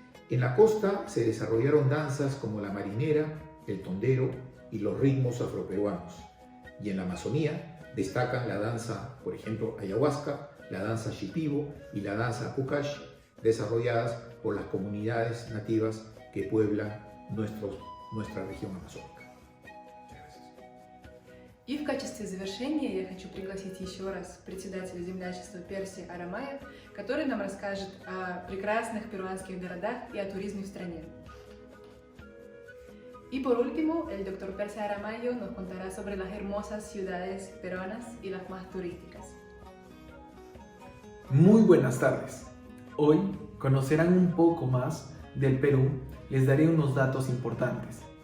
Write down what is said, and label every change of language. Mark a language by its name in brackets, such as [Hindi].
[Spanish] En la costa se desarrollaron danzas como la marinera, el tondero y los ritmos afroperuanos. Y en la Amazonía destacan la danza, por ejemplo, ayahuasca, la danza shipibo y la danza pucash, desarrolladas por las comunidades nativas que pueblan nuestra región amazónica. [Russian] И в качестве завершения я хочу пригласить еще раз председателя землячества Перси Арамаев, который нам расскажет о прекрасных перуанских городах и о туризме в стране. [Spanish] Y por último, el doctor Percy Aramayo nos contará sobre las hermosas ciudades peruanas y las más turísticas. Muy buenas tardes. Hoy conocerán un poco más del Perú. Les daré unos datos importantes.